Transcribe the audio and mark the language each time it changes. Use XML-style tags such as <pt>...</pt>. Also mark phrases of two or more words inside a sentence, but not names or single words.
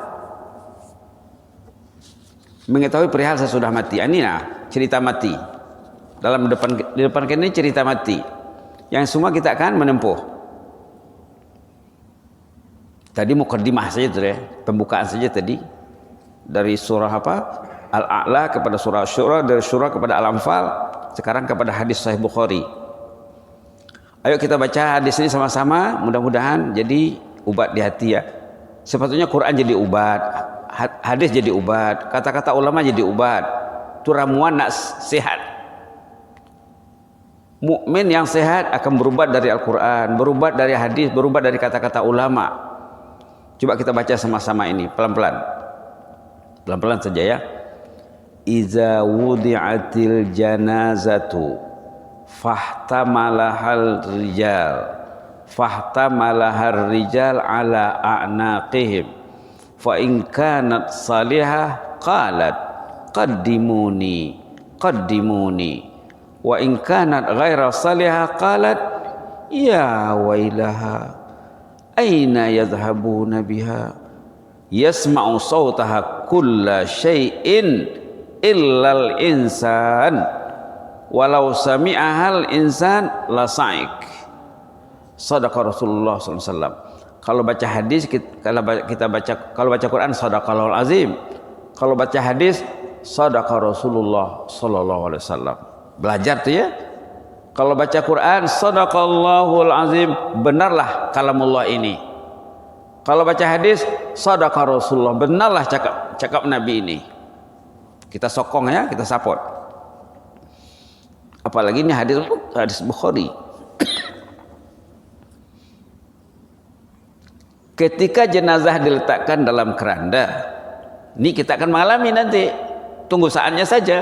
<ms>Mengetahui perihal sesudah mati. Ini cerita mati. Di depan kita ini cerita mati. Yang semua kita akan menempuh. Tadi mukaddimah saja tuh ya, pembukaan saja tadi. Dari surah apa? Al-A'la kepada surah Syura, dari Syura kepada Al-Anfal, sekarang kepada hadis Sahih Bukhari. Ayo kita baca hadis ini sama-sama, mudah-mudahan jadi ubat di hati ya. Sepatutnya Quran jadi ubat, hadis jadi ubat, kata-kata ulama jadi ubat. Itu ramuan nak sehat. Mukmin yang sehat akan berubat dari Al-Quran, berubat dari hadis, berubat dari kata-kata ulama. Coba kita baca sama-sama ini, pelan-pelan. Pelan-pelan saja ya.</ms> <ar>إذا وضعت الجنازة فاحتملها الرجال على أعناقهم فإن كانت صالحة قالت قدموني وإن كانت غير صالحة قالت يا ويلها أين يذهبون بها يسمع صوتها كل شيء إلا الإنسان ولو سمعها الإنسان لصعق. صدق رسول الله ﷺ.</ar> <ms>Kalau baca hadis, kalau baca Quran</ms> <ar>صدق الله العظيم.</ar> <ms>Kalau baca hadis</ms> <ar>صدق رسول الله ﷺ.</ar> <ms>Belajar tuh ya. Kalau baca Quran</ms> <ar>صدق الله العظيم,</ar> <ms>benarlah kalamullah ini. Kalau baca hadis</ms> <ar>صدق رسول الله,</ar> <ms>benarlah cakap Nabi ini. Kita sokong ya, kita support. Apalagi ini hadis Bukhari. Ketika jenazah diletakkan dalam keranda, ini kita akan mengalami nanti, tunggu saatnya saja.</ms>